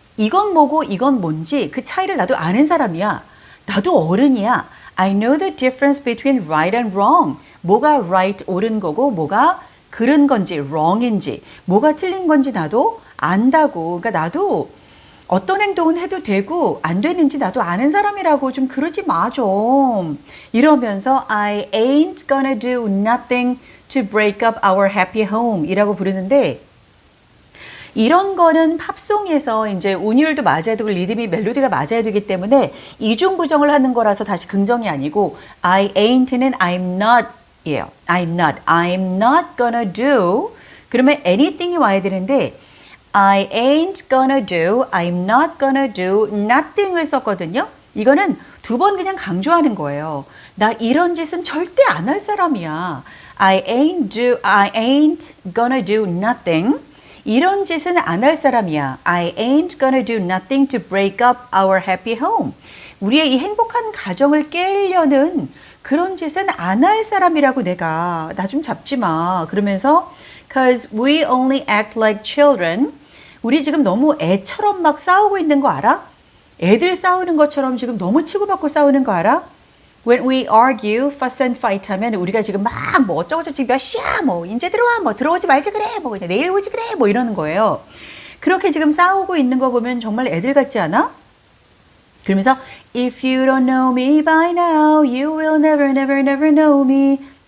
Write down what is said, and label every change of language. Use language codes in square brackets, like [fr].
[ko] 이건 뭐고 이건 뭔지 그 차이를 나도 아는 사람이야. 나도 어른이야. [en] I know the difference between right and wrong. [ko] 뭐가 right, 옳은 거고 뭐가 그른 건지 wrong인지 뭐가 틀린 건지 나도 안다고. 그러니까 나도 어떤 행동은 해도 되고 안 되는지 나도 아는 사람이라고. 좀 그러지 마 좀. 이러면서 [en] I ain't gonna do nothing to break up our happy home [ko] 이라고 부르는데 이런 거는 팝송에서 이제 운율도 맞아야 되고 리듬이 멜로디가 맞아야 되기 때문에 이중부정을 하는 거라서 다시 긍정이 아니고 [en] I ain't [ko] 는 [en] I'm not [ko] 예요. [en] I'm not gonna do. [ko] 그러면 anything이 와야 되는데 [en] I ain't gonna do, I'm not gonna do nothing을 [ko] 썼거든요. 이거는 두 번 그냥 강조하는 거예요. 나 이런 짓은 절대 안 할 사람이야. [en] I ain't gonna do nothing. [ko] 이런 짓은 안 할 사람이야. [en] I ain't gonna do nothing to break up our happy home. [ko] 우리의 이 행복한 가정을 깨려는 그런 짓은 안 할 사람이라고 내가 나 좀 잡지 마. 그러면서 [en] cause we only act like children. [ko] 우리 지금 너무 애처럼 막 싸우고 있는 거 알아? 애들 싸우는 것처럼 지금 너무 치고받고 싸우는 거 알아? [en] When we argue, fuss and fight [ko] 하면 우리가 지금 막 뭐 어쩌고저쩌고 몇 시야 뭐 이제 들어와 뭐 들어오지 말지 그래 뭐 그냥 내일 오지 그래 뭐 이러는 거예요. 그렇게 지금 싸우고 있는 거 보면 정말 애들 같지 않아? 그러면서 [en] If you don't know me by now, you will never never never know me.